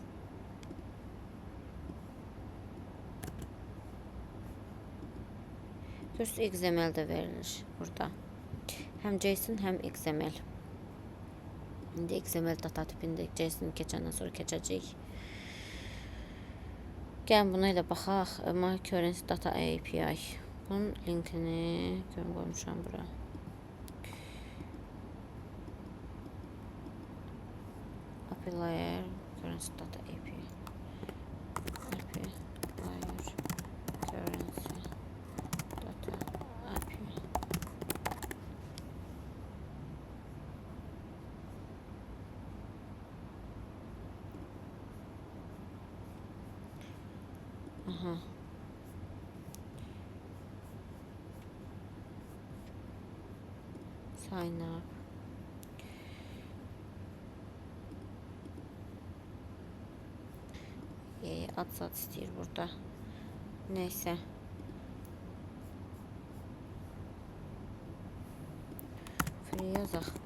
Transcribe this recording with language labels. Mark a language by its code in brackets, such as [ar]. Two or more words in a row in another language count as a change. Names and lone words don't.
[az] Görürsünüz XML də verilir burada. Həm JSON, həm XML. İndi XML data tipində JSON keçəndən sonra keçəcək. Gəlin buna ilə baxaq. [en] My currency data API. [az] Bunun linkini qoymuşam bura. [en] API layer currency data API. API layer currency data API. Aha. Sign up. [az] Ad istəyir burada. Neysə. Free yazaq.